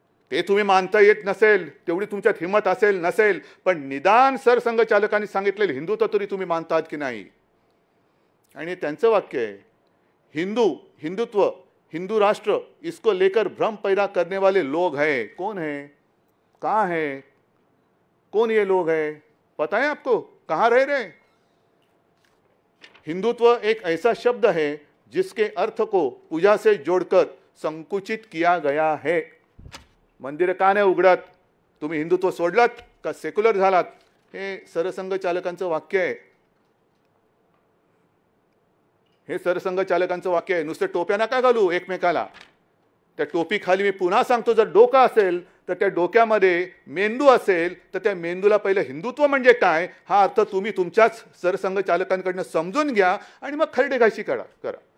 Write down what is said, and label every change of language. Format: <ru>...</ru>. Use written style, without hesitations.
<mr>ते तुम्ही मानता येत नसेल, तेवढी तुमच्यात हिंमत असेल नसेल, पण निदान सरसंघ चालकांनी सांगितलेलं हिंदुत्व तरी तुम्ही मानतात की नाही? आणि त्यांचं वाक्य आहे,</mr> <hi>हिंदुत्व हिंदू राष्ट्र इसको लेकर भ्रम पैदा करने वाले लोग हैं। कौन है, कहाँ है, कौन ये लोग हैं, पता है आपको, कहाँ रह रहे? हिंदुत्व एक ऐसा शब्द है जिसके अर्थ को पूजा से जोड़कर संकुचित किया गया है।</hi> <mr>मंदिर का नाही उघडत, तुम्ही हिंदुत्व सोडलात का सेक्युलर झालात, हे सरसंघ चालकांचं वाक्य आहे। हे सरसंघ चालकांचं वाक्य आहे। नुसतं टोप्या नका घालू एकमेकाला, त्या टोपी खाली मी पुन्हा सांगतो, जर डोकं असेल तर त्या डोक्यामध्ये मेंदू असेल तर त्या मेंदूला पहिलं हिंदुत्व म्हणजे काय हा अर्थ तुम्ही तुमच्याच सरसंघ चालकांकडून समजून घ्या आणि मग खरडेघाशी करा।</mr>